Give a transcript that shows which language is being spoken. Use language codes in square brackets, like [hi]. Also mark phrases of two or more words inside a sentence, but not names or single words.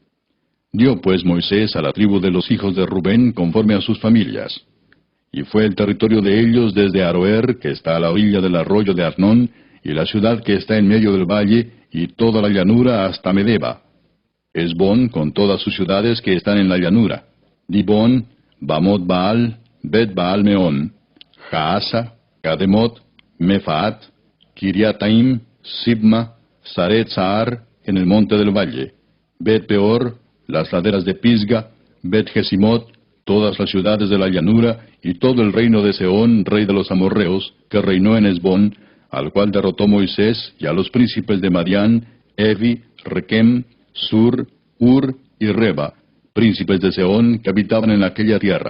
[es] Dio pues Moisés a la tribu de los hijos de Rubén conforme a sus familias. Y fue el territorio de ellos desde Aroer, que está a la orilla del arroyo de Arnón, y la ciudad que está en medio del valle, y toda la llanura hasta Medeba. Esbón, con todas sus ciudades que están en la llanura. Dibón, Bamot Baal, Bet Baal Meón, Jaasa, Kademot, Mefaat, Kiriataim, Sibma, Saret Saar, en el monte del valle. Bet Peor, las laderas de Pisga, Bet Gesimot, todas las ciudades de la llanura, y todo el reino de Sehón, rey de los amorreos, que reinó en Esbón, al cual derrotó Moisés, y a los príncipes de Madián, Evi, Requem, Sur, Ur y Reba, príncipes de Sehón, que habitaban en aquella tierra.